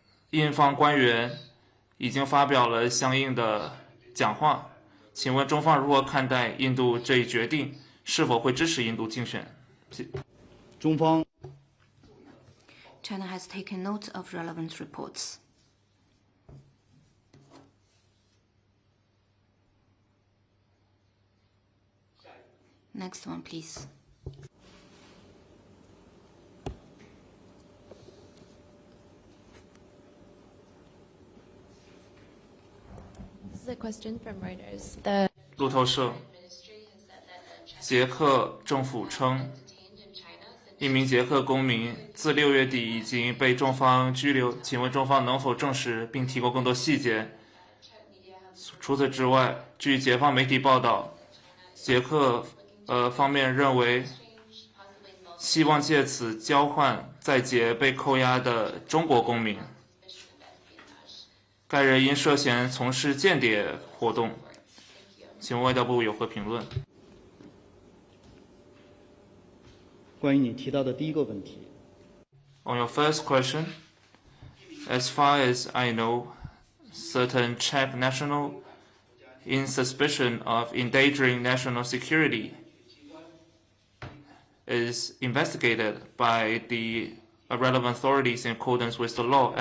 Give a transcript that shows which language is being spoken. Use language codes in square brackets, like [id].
[zh] 印方官员已经发表了相应的讲话，请问中方如何看待印度这一决定？是否会支持印度竞选？中方 [en] China has taken note of relevant reports. Next one, please. This is a question from Reuters. The [zh] 路透社，捷克政府称，一名捷克公民自6月底已经被中方拘留，请问中方能否证实并提供更多细节？除此之外，据解放媒体报道，捷克方面认为，希望借此交换在捷被扣押的中国公民。该人因涉嫌从事间谍活动。请问外交部有何评论？关于你提到的第一个问题。 [en] On your first question, as far as I know, certain Czech national in suspicion of endangering national security is investigated by the relevant authorities in accordance with the law.